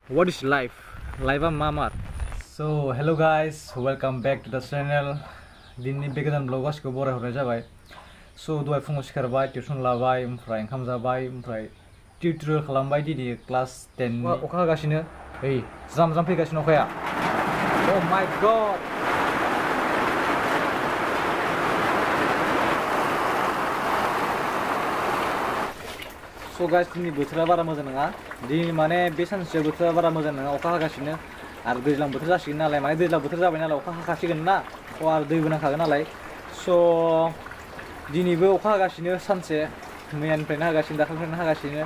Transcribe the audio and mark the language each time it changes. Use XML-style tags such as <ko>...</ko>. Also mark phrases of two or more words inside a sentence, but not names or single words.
<en>what is life? Life mamat. So hello guys, welcome back to the channel.</en> <brx>Dinni begodan vlog gaसिखौ बराय हरनाय जाबाय. So दहाय फुङाव सिखारबाय, टिउसन लाबाय, ओमफ्राय ओंखाम जाबाय, ओमफ्राय टिउटरियेल खालामबाय दिनै क्लास 10 अखा हागासिनो. ओइ ज्राम ज्राम फैगासिनो अखाया.</brx> <en>Oh my god. So guys,</en> <brx>दिनै बोथोरा बारा मोजां नङा. दिनै माने बे सानसेयाव बोथोरा बारा मोजां नङा, अखा हागासिनो. आरो दैज्लां बोथोर जासिगोन नालाय, माने दैज्लां बोथोर जाबाय नालाय अखा हाखासिगोन ना. आरो दैबो नांखागोन नालाय. So दिनैबो अखा हागासिनो सानसे, मैयानिफ्रायनो हागासिनो, दाखालिनिफ्रायनो हागासिनो.</brx>